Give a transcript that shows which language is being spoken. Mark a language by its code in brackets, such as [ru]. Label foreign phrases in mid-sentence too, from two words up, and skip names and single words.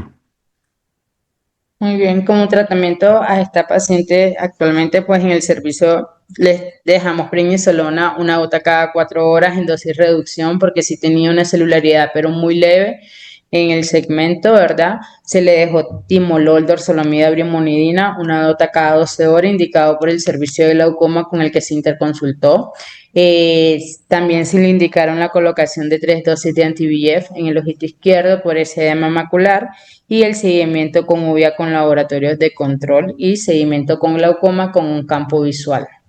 [es] Muy bien, como tratamiento a esta paciente actualmente, pues en el servicio les dejamos prednisolona una gota cada 4 horas en dosis reducción, porque sí tenía una celularidad, pero muy leve en el segmento, ¿verdad? Se le dejó timolol, dorzolamida, brimonidina, una gota cada 12 horas, indicado por el servicio de glaucoma con el que se interconsultó. También se le indicaron la colocación de 3 dosis de anti-VEGF en el ojito izquierdo por ese edema macular, y el seguimiento con UVA con laboratorios de control y seguimiento con glaucoma con un campo visual.